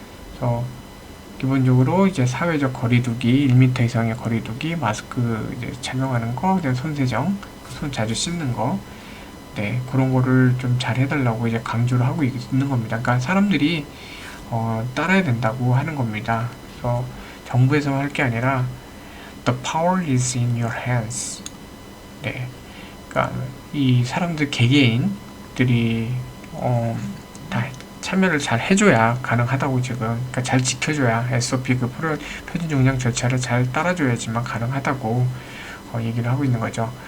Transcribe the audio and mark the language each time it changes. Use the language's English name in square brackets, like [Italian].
[Korean] 그래서 기본적으로 이제 사회적 거리두기, 1m 이상의 거리두기, 마스크 이제 착용하는 거, 손 세정, 손 자주 씻는 거, 네, 그런 거를 좀 잘 해달라고 이제 강조를 하고 있는 겁니다. 그러니까 사람들이 따라야 된다고 하는 겁니다. 그래서 정부에서만 할 게 아니라 [English] the power is in your hands. [Korean] 네, 그러니까 이 사람들 개개인들이 다 참여를 잘 해줘야 가능하다고 지금, 그러니까 잘 지켜줘야 SOP 그 표준 용량 절차를 잘 따라줘야지만 가능하다고 얘기를 하고 있는 거죠.